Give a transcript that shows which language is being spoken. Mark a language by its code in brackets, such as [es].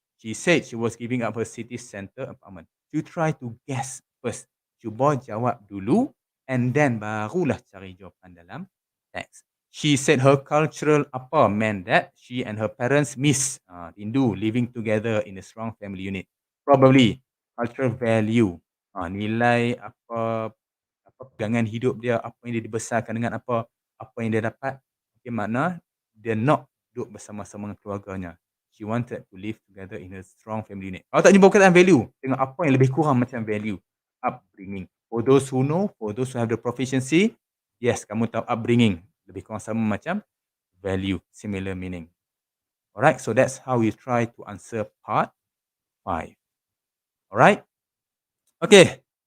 [en] She said she was giving up her city center apartment. You try to guess first. [ms] Cuba jawab dulu [en] and then [ms] barulah cari jawapan dalam teks. [en] She said her cultural apa meant that she and her parents miss rindu living together in a strong family unit. Probably cultural value, [ms] nilai apa pegangan hidup dia, apa yang dia dibesarkan dengan apa yang dia dapat. Okay, makna dia nak duduk bersama-sama dengan keluarganya. [en] She wanted to live together in a strong family unit. [ms] Kalau tak jumpa perkataan value, tengok apa yang lebih kurang macam value. [en] Upbringing. For those who know, for those who have the proficiency, yes, kamu tahu upbringing. [ms] Lebih kurang sama macam value, [en] similar meaning. Alright, so that's how we try to answer part 5. Alright? Okay.